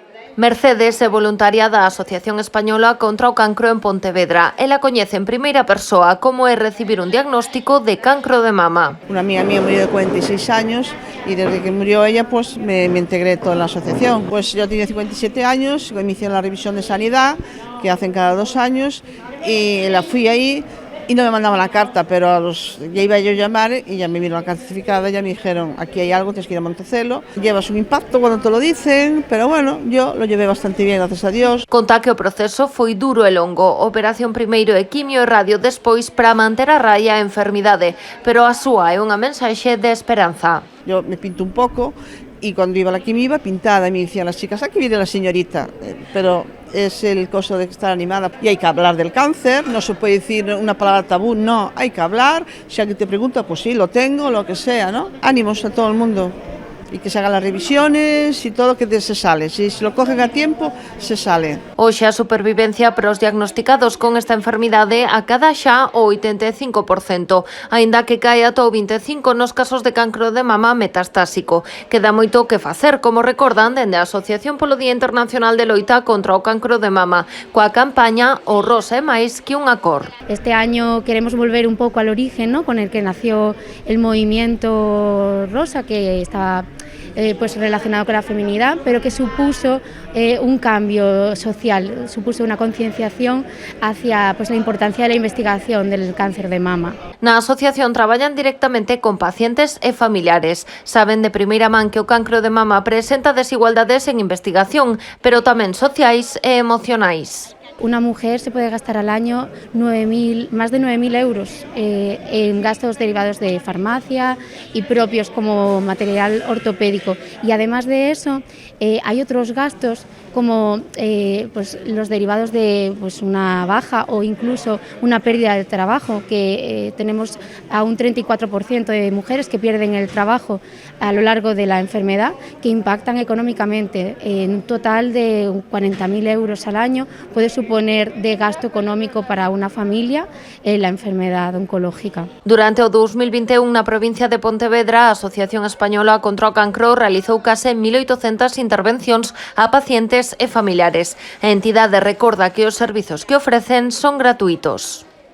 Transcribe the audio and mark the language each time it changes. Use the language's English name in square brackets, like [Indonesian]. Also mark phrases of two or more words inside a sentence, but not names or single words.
[Galician] Mercedes é voluntaria da Asociación Española contra o Cancro en Pontevedra. Ela coñece en primeira persoa como é recibir un diagnóstico de cancro de mama. [Spanish] Una amiga mía murió de 46 años y desde que murió ella pues me integré toda la asociación. Pues yo tenía 57 años, me hicieron la revisión de sanidad que hacen cada 2 años y la fui ahí y no me mandaban la carta, pero ya iba yo a llamar y ya me vino la carta certificada, ya me dijeron aquí hay algo, tienes que ir a Montecelo. Llevas un impacto cuando te lo dicen, pero bueno, yo lo llevé bastante bien, gracias a Dios. [Galician] Conta que o proceso foi duro e longo, operación primeiro e quimio e radio despois para manter a raya a enfermidade, pero a súa é unha mensaxe de esperanza. [Spanish] Yo me pinto un poco y cuando iba a la quimio iba pintada y me decían las chicas, aquí viene la señorita, pero es el costo de estar animada y hay que hablar del cáncer, no se puede decir una palabra tabú, no, hay que hablar, si alguien te pregunta, pues sí, lo tengo, lo que sea, ¿no? Ánimos a todo el mundo y que se hagan las revisiones y todo que se sale, si lo cogen a tiempo, se sale. [Galician] Hoxe a supervivencia para os diagnosticados con esta enfermidade acada xa o 85%, aínda que cae ata o 25% nos casos de cancro de mama metastásico. Queda moito que facer, como recordan dende a Asociación polo Día Internacional de Loita contra o Cancro de Mama, coa campaña O Rosa é máis que unha cor. [Spanish] Este año queremos volver un pouco al origen, ¿no?, con el que nació el movimiento rosa, que está pues relacionado con la feminidad, pero que supuso un cambio social, supuso una concienciación hacia pues la importancia de la investigación del cáncer de mama. [Galician] Na asociación traballan directamente con pacientes e familiares. Saben de primeira man que o cancro de mama presenta desigualdades en investigación, pero tamén sociais e emocionais. [Spanish] Una mujer se puede gastar al año más de 9.000 euros en gastos derivados de farmacia y propios como material ortopédico. Y además de eso, hay otros gastos como pues los derivados de pues una baja o incluso una pérdida de trabajo, que tenemos a un 34% de mujeres que pierden el trabajo a lo largo de la enfermedad, que impactan económicamente. En un total de 40.000 euros al año puede suponer de gasto económico para una familia la enfermedad oncológica. [Galician] Durante o 2021 na provincia de Pontevedra, a Asociación Española contra o Cancro realizou case 1.800 intervencións a pacientes e familiares. A entidade recorda que os servizos que ofrecen son gratuitos.